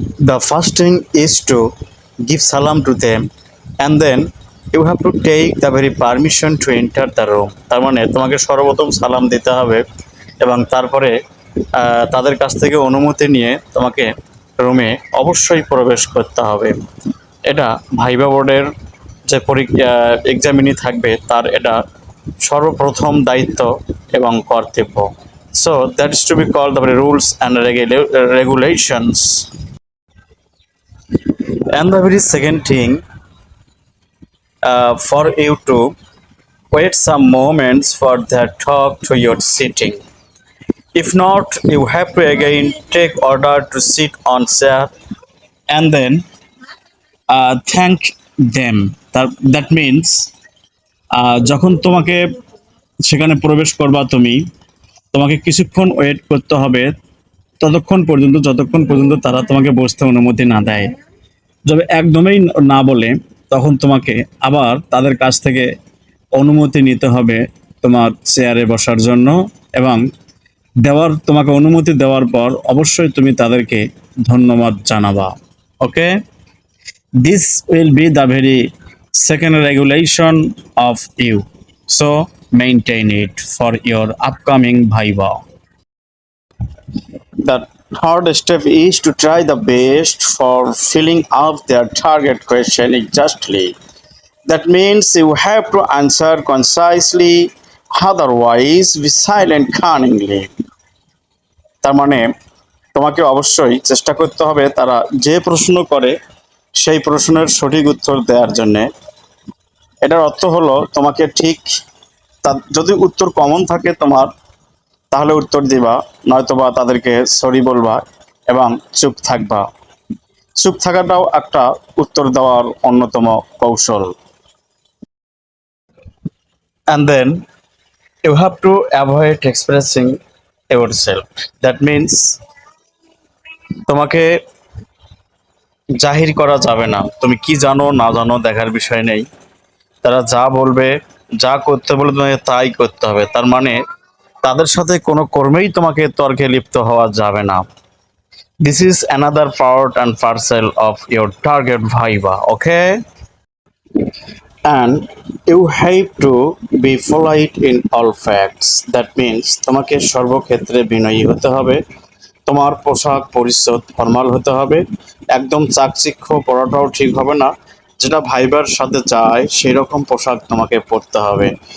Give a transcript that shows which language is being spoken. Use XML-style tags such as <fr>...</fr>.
<en>The first thing is to give salam to them, and then you have to take the very permission to enter the room.</en> <bn>তার মানে তোমাকে সর্বপ্রথম সালাম দিতে হবে এবং তারপরে তাদের কাছ থেকে অনুমতি নিয়ে তোমাকে রুমে অবশ্যই প্রবেশ করতে হবে। এটা ভাইবা বোর্ডের যে পরীক্ষা এক্সামিনি থাকবে তার এটা সর্বপ্রথম দায়িত্ব এবং কর্তব্য।</bn> <en>So that is to be called the rules and regulations. And the very second thing, for you to wait some moments for their talk to your sitting. If not, you have to again take order to sit on chair and then thank them. That means</en> <bn>যখন তোমাকে সেখানে প্রবেশ করবা তোমাকে কিছুক্ষণ wait করতে হবে যতক্ষণ পর্যন্ত তারা তোমাকে বসতে অনুমতি না দেয়। যদি একদমই না বলে তখন তোমাকে আবার তাদের কাছ থেকে অনুমতি নিতে হবে তোমার চেয়ারে বসার জন্য এবং তোমাকে অনুমতি দেওয়ার পর অবশ্যই তুমি তাদেরকে ধন্যবাদ জানাবা।</bn> <en>Okay, this will be the very second regulation of you, so maintain it for your upcoming viva. The third step is to try the best for filling up their target question exactly. That means you have to answer concisely, otherwise be silent cunningly.</en> <bn>তার মানে তোমাকে অবশ্যই চেষ্টা করতে হবে তারা যে প্রশ্ন করে সেই প্রশ্নের সঠিক উত্তর দেওয়ার জন্য। এটার অর্থ হলো তোমাকে ঠিক যদি উত্তর কমন থাকে তোমার তাহলে উত্তর দিবা, নয়তোবা তাদেরকে সরি বলবা এবং চুপ থাকবা। চুপ থাকাটাও একটা উত্তর দেওয়ার অন্যতম কৌশল।</bn> <en>And then you have to avoid expressing yourself. That means</en> <bn>তোমাকে জাহির করা যাবে না, তুমি কি জানো না জানো দেখার বিষয় নেই। তারা যা বলবে, যা করতে বলবে তোমাকে তাই করতে হবে। তার মানে তাদের সাথে কোনো কর্মেই তোমাকে তর্কে লিপ্ত হওয়া যাবে না।</bn> <en>This is another part and parcel of your target viva, okay? And you have to be polite in all facts. That means</en> <bn>তোমাকে সর্বক্ষেত্রে বিনয়ী হতে হবে। তোমার পোশাক পরিচ্ছদ ফর্মাল হতে হবে। একদম চাকচিক্য পরাটাও ঠিক হবে না। যেটা ভাইবার সাথে যায় সেই রকম পোশাক তোমাকে পরতে হবে।</bn>